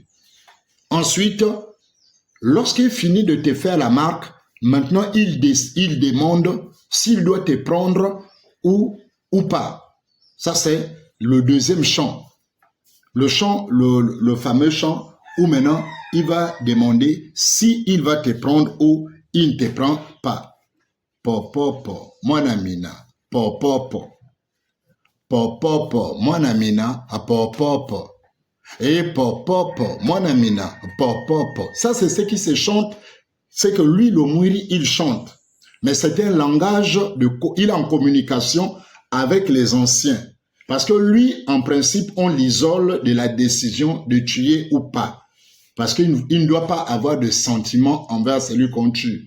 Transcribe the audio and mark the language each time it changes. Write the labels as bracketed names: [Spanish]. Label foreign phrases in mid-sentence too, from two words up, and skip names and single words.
[French] Ensuite, lorsqu'il finit de te faire la marque, maintenant il demande s'il doit te prendre ou pas. Ça, c'est le deuxième chant. Le chant, le fameux chant où maintenant, il va demander s'il va te prendre ou il ne te prend pas. Po, po, po, mon amina. Po, po, po. Po, po, po, mon amina. Po, po, po. Et po, po, po, mon amina. Po, po, po. Ça, c'est ce qui se chante. C'est que lui, le Mwiri, il chante. Mais c'est un langage, il est en communication avec les anciens. Parce que lui, en principe, on l'isole de la décision de tuer ou pas. Parce qu'il ne doit pas avoir de sentiments envers celui qu'on tue.